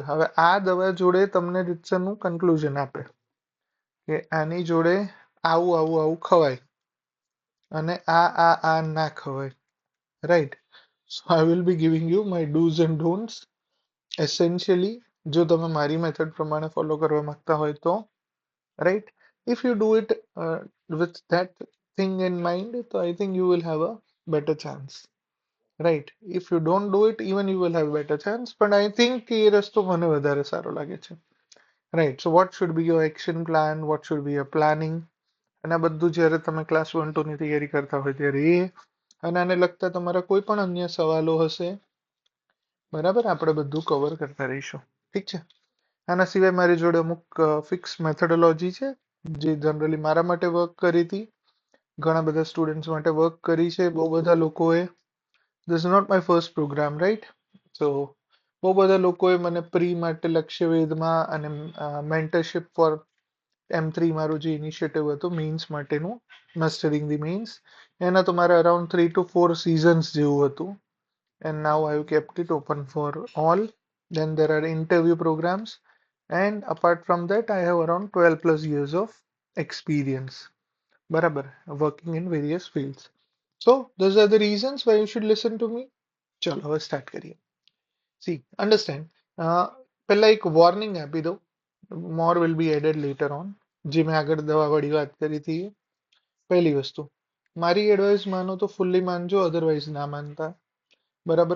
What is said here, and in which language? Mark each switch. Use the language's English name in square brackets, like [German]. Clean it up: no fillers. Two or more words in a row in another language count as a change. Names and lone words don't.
[Gujarati] હવે આ દવા જોડે તમને રીતસરનું કન્ક્લુઝન આપે કે આની જોડે આવું આવું આવું ખવાય અને આ ના ખવાય, રાઈટ? [English] So I will be giving you my dos and don'ts. [Gujarati] એસેન્શિયલી જો તમે મારી મેથડ પ્રમાણે ફોલો કરવા માંગતા હોય તો, [English] right? If you do it with that thing in mind, so I think you will have a better chance, right? If you don't do it, even you will have better chance, but I think [Gujarati] એ રસ્તો મને વધારે સારો લાગે છે, [English] right? So what should be your action plan, what should be your planning? [Gujarati] અને આ બધું જ્યારે તમે ક્લાસ 1-2 ની તૈયારી કરતા હોય ત્યારે અને આને લગતા તમારા કોઈ પણ અન્ય સવાલો હશે, બરાબર, આપણે બધું કવર કરતા રહીશું, ઠીક છે? આના સિવાય મારી જોડે અમુક [English] fix methodology [Gujarati] છે જે જનરલી મારા માટે વર્ક કરી હતી, ઘણા બધા સ્ટુડન્ટ્સ માટે વર્ક કરી છે, બહુ બધા લોકોએ. [English] This is not my first program, right? [Gujarati] સો બહુ બધા લોકોએ મને પ્રી માટે લક્ષ્યવેધમાં અને [English] mentorship for [Gujarati] M3 મારું જે ઇનિશિયેટિવ હતું મેઇન્સ માટેનું, માસ્ટરિંગ ધી મેઇન્સ, એના તો મારે [English] around 3 to 4 seasons [Gujarati] જેવું હતું, [English] and now I've kept it open for all. Then there are interview programs, and apart from that I have around 12 plus years of experience, barabar, working in various fields. So those are the reasons why you should listen to me. [Gujarati] ચલો હવે સ્ટાર્ટ કરીએ. [English] see understand, [Gujarati] પહેલા એક વોર્નિંગ આપી દઉં, [English] more will be added later on, [Gujarati] જે મેં આગળ દવાવાળી વાત કરી હતી. પહેલી વસ્તુ, મારી એડવાઇસ માનો તો ફૂલ્લી માનજો, અધરવાઇઝ ના માનતા, બરાબર?